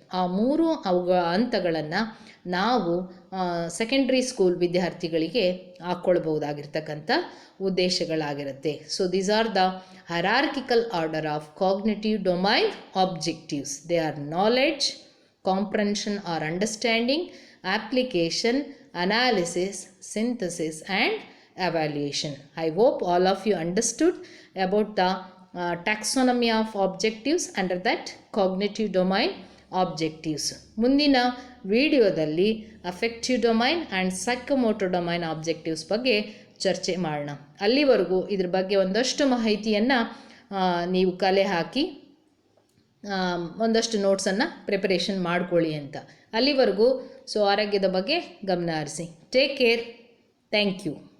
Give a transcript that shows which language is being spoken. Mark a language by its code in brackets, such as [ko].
[kn] ಆ ಮೂರು ಹಂತಗಳನ್ನು ನಾವು ಸೆಕೆಂಡ್ರಿ ಸ್ಕೂಲ್ ವಿದ್ಯಾರ್ಥಿಗಳಿಗೆ ಹಾಕ್ಕೊಳ್ಬಹುದಾಗಿರ್ತಕ್ಕಂಥ ಉದ್ದೇಶಗಳಾಗಿರುತ್ತೆ. [en] So these are the hierarchical order of cognitive domain objectives. They are knowledge, comprehension or understanding, application, analysis, synthesis and evaluation. I hope all of you understood about the taxonomy of objectives under that cognitive domain objectives. [kn] ಮುಂದಿನ ವಿಡಿಯೋದಲ್ಲಿ [en] affective domain and psychomotor domain objectives [kn] ಬಗ್ಗೆ ಚರ್ಚೆ ಮಾಡೋಣ. ಅಲ್ಲಿವರೆಗೂ ಇದ್ರ ಬಗ್ಗೆ ಒಂದಷ್ಟು ಮಾಹಿತಿಯನ್ನು ನೀವು ಕಲೆ ಹಾಕಿ ಒಂದಷ್ಟು ನೋಟ್ಸನ್ನು ಪ್ರಿಪರೇಷನ್ ಮಾಡ್ಕೊಳ್ಳಿ ಅಂತ. ಅಲ್ಲಿವರೆಗೂ ಆರೋಗ್ಯದ ಬಗ್ಗೆ ಗಮನ ಹರಿಸಿ. [en] Take care. Thank you.